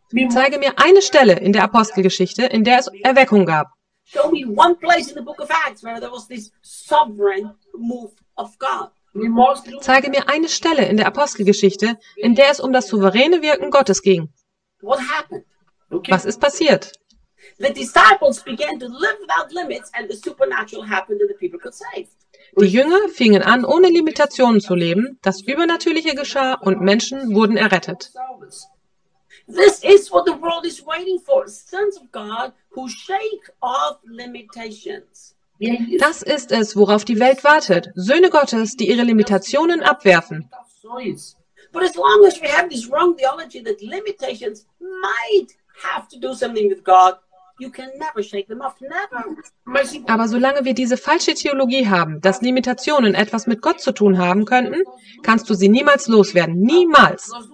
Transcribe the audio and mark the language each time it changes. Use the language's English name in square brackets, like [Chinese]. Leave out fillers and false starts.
[German] Zeige mir eine Stelle in der Apostelgeschichte, in der es Erweckung gab. [English] Show me one place in the book of Acts where there was this sovereign move of God. [German] Zeige mir eine Stelle in der Apostelgeschichte, in der es um das souveräne Wirken Gottes ging. [English] What happened? [German] Was ist passiert? [English] The disciples began to live without limits and the supernatural happened and the people got saved. [German] Die Jünger fingen an, ohne Limitationen zu leben, das Übernatürliche geschah und Menschen wurden errettet. [English] This is what the world is waiting for. Sons of God who shake off limitations. [German] Das ist es, worauf die Welt wartet. Söhne Gottes, die ihre Limitationen abwerfen. [English] But as long as we have this wrong theology that limitations might have to do something with God, you can never shake them off, never. [German] Aber solange wir diese falsche Theologie haben, dass Limitationen etwas mit Gott zu tun haben könnten, kannst du sie niemals loswerden. Niemals.